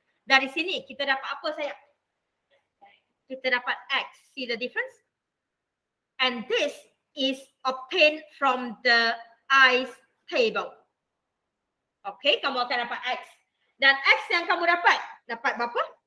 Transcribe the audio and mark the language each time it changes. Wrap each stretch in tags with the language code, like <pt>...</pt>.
<ms>Dari sini kita dapat apa saya? Kita dapat X.</ms> <en>See the difference? And this is obtained from the ice table.</en> <ms>Okay, kamu akan dapat X. Dan X yang kamu dapat berapa?</ms>